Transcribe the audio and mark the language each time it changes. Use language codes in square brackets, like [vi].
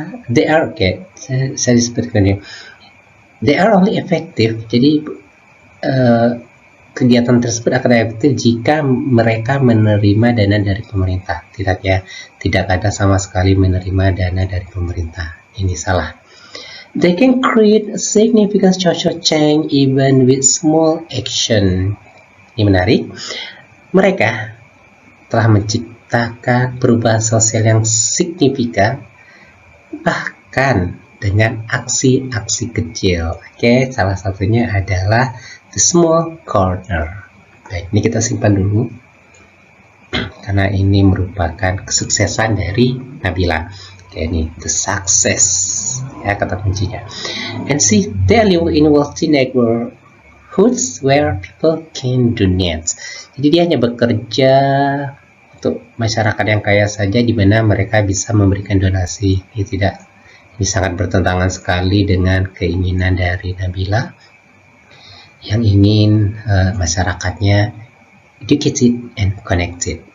[en] They are [id] saya disebutkan ini. [en] They are only effective. [id] Jadi kegiatan tersebut akan efektif jika mereka menerima dana dari pemerintah. Tidak ada sama sekali menerima dana dari pemerintah. Ini salah. [en] They can create a significant social change even with small action. [id] Ini menarik. Mereka telah menciptakan perubahan sosial yang signifikan bahkan dengan aksi-aksi kecil. Oke, salah satunya adalah [en] the small corner. [id] Baik, ini kita simpan dulu karena ini merupakan kesuksesan dari Nabila. Oke, ini [en] the success [id] ya kata kuncinya. [en] And see, they live in wealthy neighborhoods where people can donate. [id] Jadi dia hanya bekerja untuk masyarakat yang kaya saja, di mana mereka bisa memberikan donasi. Ini sangat bertentangan sekali dengan keinginan dari Nabila yang ingin masyarakatnya [en] educated and connected.